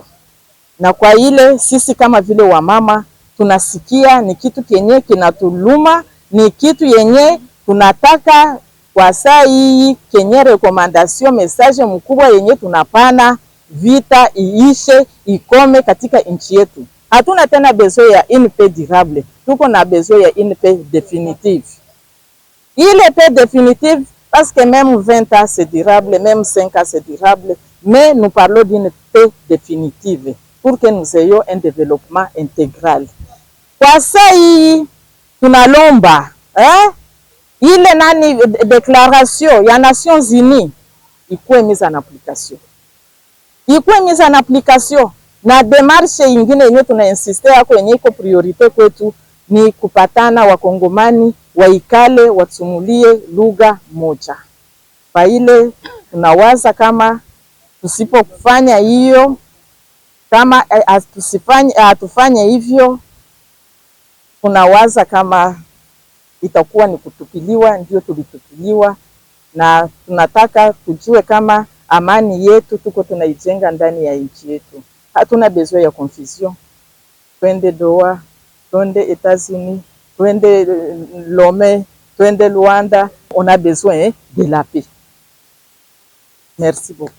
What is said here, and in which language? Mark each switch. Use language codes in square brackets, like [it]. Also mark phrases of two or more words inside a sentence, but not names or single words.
[sw] Na kwa ile sisi kama vile wamama tunasikia ni kitu kenye kinatuluma, ni kitu yenye tunataka kwa saa hii kenye [fr] recommandation message [sw] mkubwa yenye tunapana, vita iishe, ikome katika nchi yetu. Hatuna tena besoin ya [fr] une paix durable, [sw] tuko na besoin ya [fr] une paix définitive. Ile paix définitive, parce que même 20 ans c'est durable, même 5 ans c'est durable, mais nous parlons d'une paix définitive pour que nous ayons un développement intégral. [sw] Kwa saa hii tunalomba ile déclaration ya Nations Unies ikuwe [fr] mise en application. [sw] Ikuwe [fr] mise en application, [sw] na démarche ingine yenye tunainsiste yako yenye iko priorite kwetu ni kupatana wakongomani waikale watsumulie lugha moja. Kwa ile tunawaza kama tusipofanya hiyo, kama hatufanye hivyo, tunawaza kama itakuwa ni kutupiliwa, ndio tulitupiliwa, na tunataka tujue kama amani yetu tuko tunaijenga ndani ya nchi yetu. Hatuna besoin ya confusion. Twende Doha, twende États-Unis, twende Lomé, twende Luanda, [fr] on a besoin de la paix. Merci beaucoup.